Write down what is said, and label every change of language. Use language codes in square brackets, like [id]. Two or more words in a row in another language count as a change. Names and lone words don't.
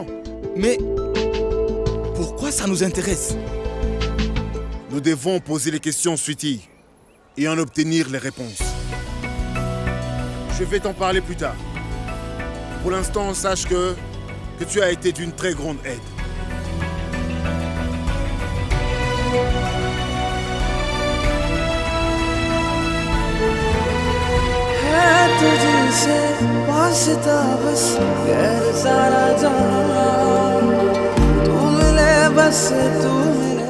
[fr] Mais pourquoi ça nous intéresse? Nous devons poser les questions, Sweetie, et en obtenir les réponses. Je vais t'en parler plus tard. Pour l'instant, sache que tu as été d'une très grande aide. [hi] तुझसे वास्ता बस गैर सारा जहां तू मिले बस तू